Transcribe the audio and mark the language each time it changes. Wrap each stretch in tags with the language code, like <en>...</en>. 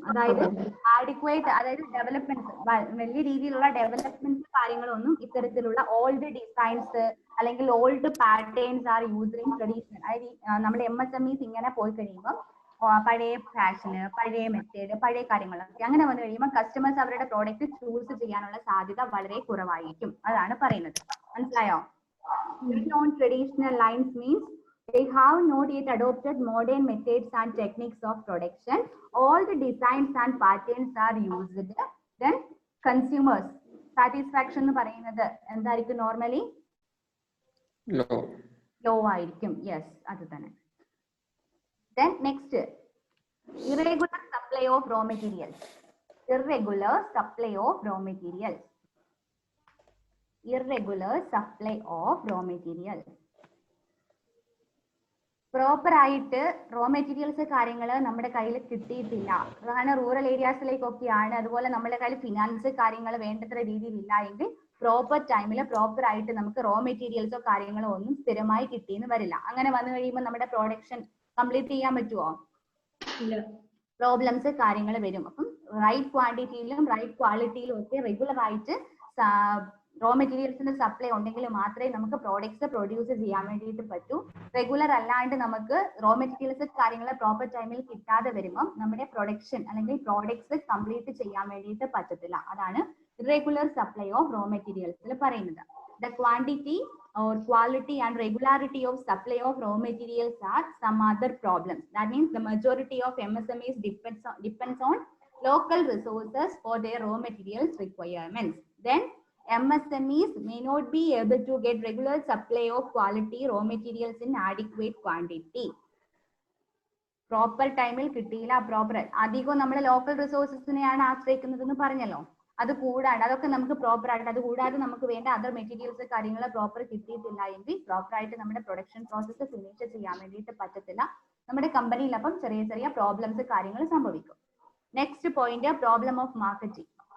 <ml>അതായത് ആഡിക്വേറ്റ്, അതായത് ഡെവലപ്മെന്റ്, വലിയ രീതിയിലുള്ള ഡെവലപ്മെന്റ് കാര്യങ്ങളൊന്നും ഇത്തരത്തിലുള്ള ഓൾഡ് ഡിസൈൻസ് അല്ലെങ്കിൽ old patterns are used in traditional. അതായത് നമ്മുടെ MSMEs ഇങ്ങനെ പോയി കഴിയുമ്പോൾ പഴയ ഫാഷന്, പഴയ മെത്തേഡ്, പഴയ കാര്യങ്ങളൊക്കെ അങ്ങനെ വന്നു കഴിയുമ്പോൾ കസ്റ്റമേഴ്സ് അവരുടെ പ്രോഡക്റ്റ് ചൂസ് ചെയ്യാനുള്ള സാധ്യത വളരെ കുറവായിരിക്കും. അതാണ് പറയുന്നത്. മനസ്സിലായോ?</ml> <en>On traditional lines means they have not yet adopted modern methods and techniques of production. All the designs and patterns are used.</en> <ml>Then consumers satisfaction എന്ന് പറയുന്നത് എന്തായിരിക്കും? നോർമലി ലോ ആയിരിക്കും. യെസ്, അത് തന്നെ.</ml> <en>Then next, irregular supply of raw materials. Irregular supply of raw materials. Irregular supply of raw materials.</en> <ml>Proper ആയിട്ട് raw materials കാര്യങ്ങൾ നമ്മുടെ കയ്യിൽ കിട്ടിയിട്ടില്ല. കാരണം റൂറൽ ഏരിയാസിലേക്കൊക്കെയാണ്. അതുപോലെ നമ്മുടെ കയ്യിൽ ഫിനാൻസ് കാര്യങ്ങൾ വേണ്ടത്ര രീതിയിൽ ഇല്ല എങ്കിൽ പ്രോപ്പർ ടൈമിൽ പ്രോപ്പർ ആയിട്ട് നമുക്ക് റോ മെറ്റീരിയൽസോ കാര്യങ്ങളോ ഒന്നും സ്ഥിരമായി കിട്ടിയെന്ന് വരില്ല. അങ്ങനെ വന്നു കഴിയുമ്പോൾ നമ്മുടെ പ്രൊഡക്ഷൻ കംപ്ലീറ്റ് ചെയ്യാൻ പറ്റുമോ? പ്രോബ്ലംസ് കാര്യങ്ങൾ വരും. അപ്പം റൈറ്റ് ക്വാണ്ടിറ്റിയിലും റൈറ്റ് ക്വാളിറ്റിയിലും ഒക്കെ റെഗുലർ ആയിട്ട് റോ മെറ്റീരിയൽസിന്റെ സപ്ലൈ ഉണ്ടെങ്കിൽ മാത്രമേ നമുക്ക് പ്രോഡക്ട്സ് പ്രൊഡ്യൂസ് ചെയ്യാൻ വേണ്ടിയിട്ട് പറ്റൂ. റെഗുലർ അല്ലാണ്ട് നമുക്ക് റോ മെറ്റീരിയൽസ് കാര്യങ്ങൾ പ്രോപ്പർ ടൈമിൽ കിട്ടാതെ വരുമ്പോൾ നമ്മുടെ പ്രൊഡക്ഷൻ അല്ലെങ്കിൽ പ്രോഡക്ട്സ് കംപ്ലീറ്റ് ചെയ്യാൻ വേണ്ടിയിട്ട് പറ്റത്തില്ല. അതാണ് ഇറഗുലർ സപ്ലൈ ഓഫ് റോ മെറ്റീരിയൽസിൽ പറയുന്നത്.</ml> <en>The quantity or quality and regularity of supply of raw materials are some other problems. That means the majority of MSMEs depends on local resources for their raw materials requirements. Then MSMEs may not be able to get regular supply of quality raw materials in adequate quantity.</en> <ml>Proper ടൈമിൽ കിട്ടിയില്ല, proper അധികവും നമ്മൾ local റിസോഴ്സസിനെയാണ് ആശ്രയിക്കുന്നതെന്ന് പറഞ്ഞല്ലോ. അത് കൂടാണ്ട് അതൊക്കെ നമുക്ക് proper ആയിട്ട്, അത് കൂടാതെ നമുക്ക് വേണ്ട അതർ മെറ്റീരിയൽസ് കാര്യങ്ങൾ പ്രോപ്പർ കിട്ടിയിട്ടില്ല എങ്കിൽ പ്രോപ്പർ ആയിട്ട് നമ്മുടെ പ്രൊഡക്ഷൻ പ്രോസസ്സ് ഫിനിഷ് ചെയ്യാൻ വേണ്ടിയിട്ട് പറ്റത്തില്ല. നമ്മുടെ കമ്പനിയിൽ അപ്പം ചെറിയ ചെറിയ പ്രോബ്ലംസ് കാര്യങ്ങൾ സംഭവിക്കും. Next point, problem of marketing.</ml>